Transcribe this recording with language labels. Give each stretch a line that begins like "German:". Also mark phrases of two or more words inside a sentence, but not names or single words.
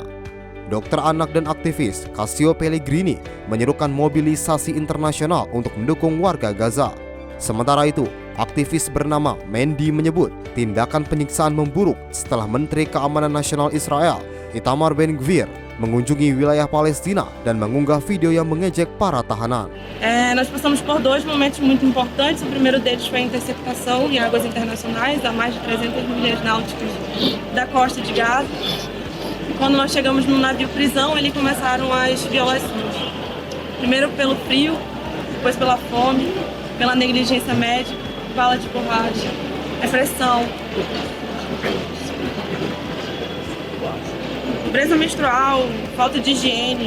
Indonesian: Dokter anak dan aktivis Cassio Pellegrini menyerukan mobilisasi internasional untuk mendukung warga Gaza. Sementara itu, aktivis bernama Mandy menyebut tindakan penyiksaan memburuk setelah Menteri Keamanan Nasional Israel, Itamar Ben-Gvir, mengunjungi wilayah Palestina dan mengunggah video yang mengejek para tahanan.
Portuguese: Nós passamos por dois momentos muito importantes. O primeiro deles foi a interceptação em águas internacionais, a mais de 300 milhas náuticas da costa de Gaza. Quando nós chegamos no navio prisão, ali começaram as violações. Primeiro pelo frio, depois pela fome, pela negligência médica, bala de borracha, repressão, pobreza menstrual, falta de higiene.